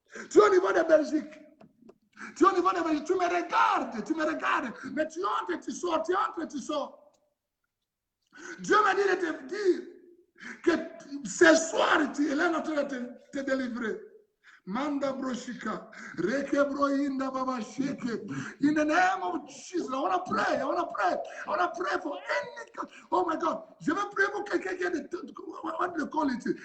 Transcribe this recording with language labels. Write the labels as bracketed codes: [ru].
[fr] Tu es au niveau de Belgique. Tu me regardes. Mais tu entres et tu sors. Tu entres et tu sors. Dieu m'a dit de te dire que ce soir, il est en train de te délivrer. Manda broshika, rekebro inda baba sheke. [en] In the name of Jesus, I want to pray. I want to pray for any. Oh my God, [fr] je vais prier pour quelqu'un qui a des, [en] what do you call it?